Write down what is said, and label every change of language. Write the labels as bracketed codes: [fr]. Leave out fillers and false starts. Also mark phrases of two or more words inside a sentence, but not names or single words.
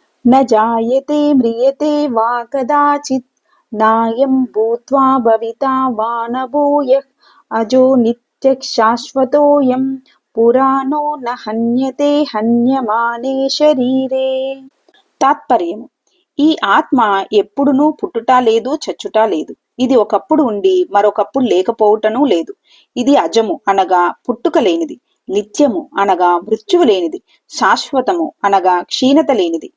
[sa] न जायते म्रियते वा कदाचित् नायं भूत्वा भविता वा न भूयः अजो नित्यः शाश्वतोऽयं పురాణో న హన్యతే హన్యమానే శరీరే. [te] తాత్పర్యము: ఈ ఆత్మ ఎప్పుడునూ పుట్టుట లేదు, చచ్చుట లేదు. ఇది ఒకప్పుడు ఉండి మరొకప్పుడు లేకపోవటనూ లేదు. ఇది అజము అనగా పుట్టుక లేనిది, నిత్యము అనగా మృత్యువు లేనిది, శాశ్వతము అనగా క్షీణత లేనిది.